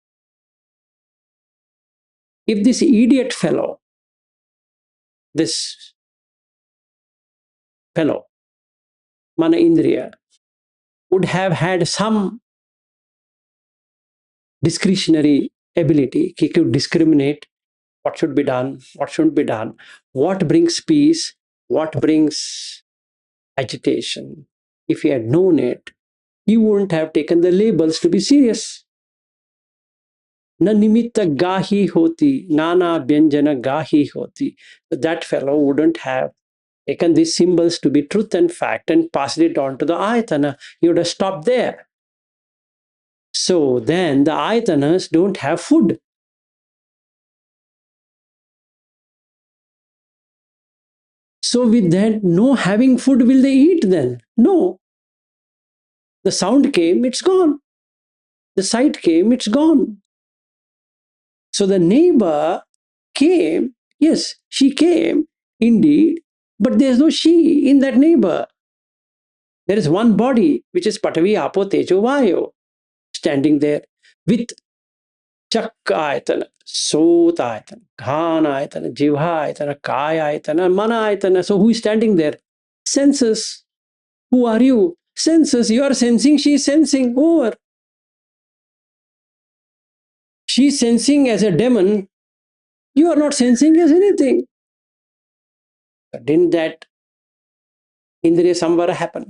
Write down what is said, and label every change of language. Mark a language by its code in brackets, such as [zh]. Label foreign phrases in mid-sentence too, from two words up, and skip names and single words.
[en] If this idiot fellow, this fellow, [pi] mana indriya, [en] would have had some discretionary ability, he could discriminate what should be done, what shouldn't be done, what brings peace, what brings agitation. If he had known it, he wouldn't have taken the labels to be serious. [pi] Na nimitta gahi hoti, nana byanjana gahi hoti. [en] That fellow wouldn't have taken these symbols to be truth and fact and passed it on to the ayatana. He would have stopped there. So then the ayatanas don't have food. So with that, no having food, will they eat then? No. The sound came, it's gone. The sight came, it's gone. So the neighbor came, yes, she came, indeed, but there's no she in that neighbor. There is one body, which is [pi] Patavi Apo Tejo Vayo, [en] standing there with [pi] Chak Ayatana, Sot Ayatana, Ghan Ayatana, Jivha Ayatana, Kaya Ayatana, Mana Ayatana. [en] So who is standing there? Senses. Who are you? Senses. You are sensing, she is sensing. Over. She is sensing as a demon. You are not sensing as anything. Didn't that [pi] indriya samvara [en] happen?